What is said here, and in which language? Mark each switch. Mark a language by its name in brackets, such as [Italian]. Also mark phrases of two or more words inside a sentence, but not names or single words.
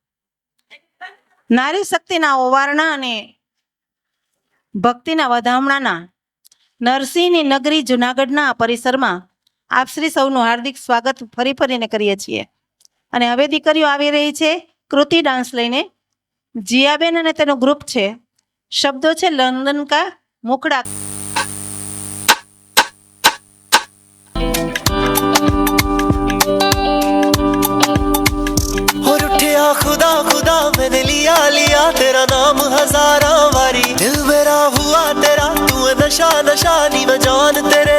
[Gujarati] નારી શક્તિના ઓવારણા અને ભક્તિના વધામણાના નરસિંહની નગરી જુનાગઢના પરિસરમાં આપ શ્રી સૌનું હાર્દિક સ્વાગત ફરી ફરીને કરીએ છીએ. અને હવે દીકરીઓ આવી રહી છે કૃતિ ડાન્સ લઈને. જીયાબેન અને તેનું ગ્રુપ છે. શબ્દો છે લંદન કા મુખડા. [Hindi] और उठिया खुदा खुदा मैंने लिया लिया तेरा नाम हजारा वारी दिल मेरा हुआ तेरा तू नशा नशा नी मैं जान तेरे